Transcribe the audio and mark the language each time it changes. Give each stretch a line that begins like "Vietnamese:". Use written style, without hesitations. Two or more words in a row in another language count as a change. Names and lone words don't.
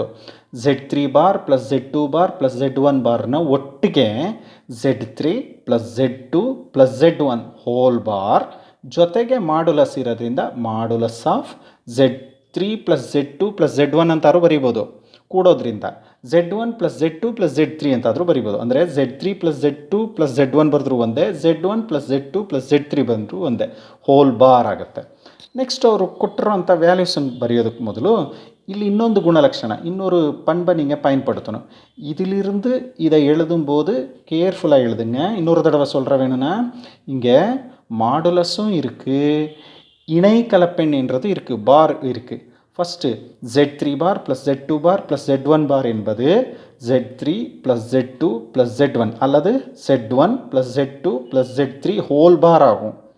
Kannada: Z3 ಬಾರ್ ಪ್ಲಸ್ Z2 ಬಾರ್ ಪ್ಲಸ್ Z1 ಬಾರ್ನ ಒಟ್ಟಿಗೆ Z3 ಪ್ಲಸ್ Z2 ಪ್ಲಸ್ Z1
English: whole bar
Kannada: ಜೊತೆಗೆ ಮಾಡ್ಯುಲಸ್ ಇರೋದ್ರಿಂದ
English: modulus of
Kannada: Z3 ಪ್ಲಸ್ Z2 ಪ್ಲಸ್ Z1 ಅಂತಾದ್ರೂ ಬರೀಬೋದು. ಕೂಡೋದ್ರಿಂದ Z1 ಪ್ಲಸ್ Z2 ಪ್ಲಸ್ Z3 ಅಂತಾದರೂ ಬರೀಬೋದು. ಅಂದರೆ Z3 ಪ್ಲಸ್ Z2 ಪ್ಲಸ್ Z1 ಬರೆದ್ರೂ ಒಂದೇ, Z1 ಪ್ಲಸ್ Z2 ಪ್ಲಸ್ Z3 ಬಂದರೂ ಒಂದೇ,
English: whole bar
Kannada: ಆಗುತ್ತೆ. ನೆಕ್ಸ್ಟ್ ಅವರು ಕೊಟ್ಟಿರೋಂಥ ವ್ಯಾಲ್ಯೂಸನ್ನು ಬರೆಯೋದಕ್ಕೆ ಮೊದಲು ಇಲ್ಲಿ
Tamil: இன்னொன்று குணலட்சண இன்னொரு பண்பை நீங்கள் பயன்படுத்தணும். இதிலிருந்து இதை எழுதும்போது கேர்ஃபுல்லாக எழுதுங்க. இன்னொரு தடவை சொல்கிற வேணும்னா இங்கே மாடுலஸும் இருக்குது, இணை கலப்பெண்ன்றது இருக்குது, பார் இருக்குது. ஃபஸ்ட்டு Z3 பார் ப்ளஸ் Z2 பார் ப்ளஸ் Z1 பார் என்பது Z3 ப்ளஸ் Z2 ப்ளஸ் Z1 அல்லது Z1 ப்ளஸ் Z2 ப்ளஸ் Z3
English: whole bar
Tamil: ஆகும்.